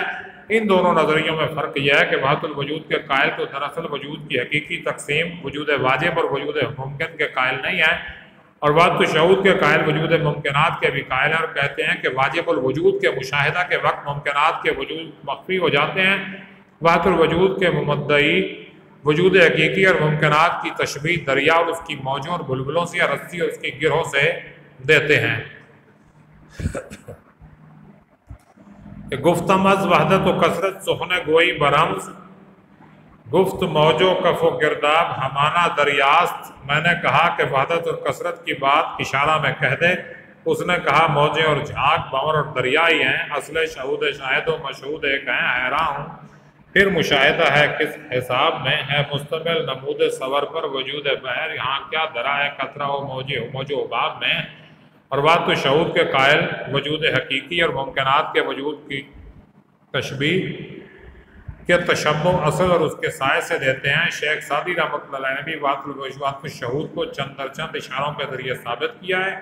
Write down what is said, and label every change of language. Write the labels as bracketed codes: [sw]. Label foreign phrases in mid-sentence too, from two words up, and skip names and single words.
[ur] ان دونوں نظریوں میں فرق یہ ہے کہ وحدت الوجود کے قائل تو دراصل وجود کی حقیقی تقسیم وجود واجب اور وجود ممکن کے قائل نہیں ہیں، اور وحدت الشہود کے قائل وجود ممکنات کے بھی قائل ہیں اور کہتے ہیں کہ واجب الوجود کے مشاہدہ کے وقت ممکنات کے وجود مخفی ہو جاتے ہیں۔ وحدت الوجود کے مدعی وجود حقیقی اور ممکنات کی تشبیہ دریا اور اس کی موجوں اور بلبلوں سے یا رسی اور اس کی گرہوں سے دیتے ہیں۔ [fa] گفتم از وحدت و کثرت سخن گوئی برمز، گفت موج و کف و گرداب ہمانا دریاست۔ [ur] میں نے کہا کہ وحدت اور کثرت کی بات اشارہ میں کہہ دے، اس نے کہا موجیں اور جھاگ بھنور اور دریائی ہیں، اصل شہود شاہد و مشہود ایک ہیں، حیراں ہوں پھر مشاہدہ ہے کس حساب میں ہے مستمل نمود صور پر وجود بحر، یہاں کیا درا ہے قطرہ و موج و حباب میں۔ اور وحدت الشہود کے قائل وجود حقیقی اور ممکنات کے وجود کی تشبیہ کے تشبہ اصل اور اس کے سائے سے دیتے ہیں۔ شیخ سعدی رحمۃ اللہ علیہ نے بھی وحدت الشہود کو چند در چند اشاروں کے ذریعے ثابت کیا ہے۔